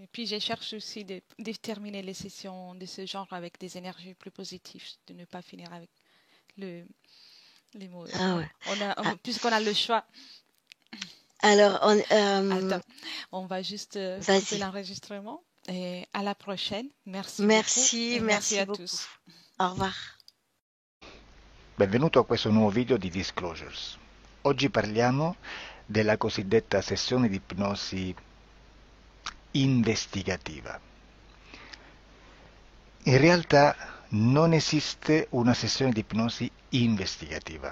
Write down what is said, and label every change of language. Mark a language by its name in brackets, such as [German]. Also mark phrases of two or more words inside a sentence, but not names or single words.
[French] Et puis, je cherche aussi de terminer les sessions de ce genre avec des énergies plus positives, de ne pas finir avec le, les mots. Ah ouais. Ah, Puisqu'on a le choix, alors, attends, on va juste couper vas-y. l'enregistrement. Et à la prochaine. Merci beaucoup Merci, et merci merci à beaucoup. tous. Au revoir. [Italian] Benvenuto a questo nuovo video di Disclosures. Oggi parliamo della cosiddetta sessione di ipnosi investigativa. In realtà non esiste una sessione di ipnosi investigativa.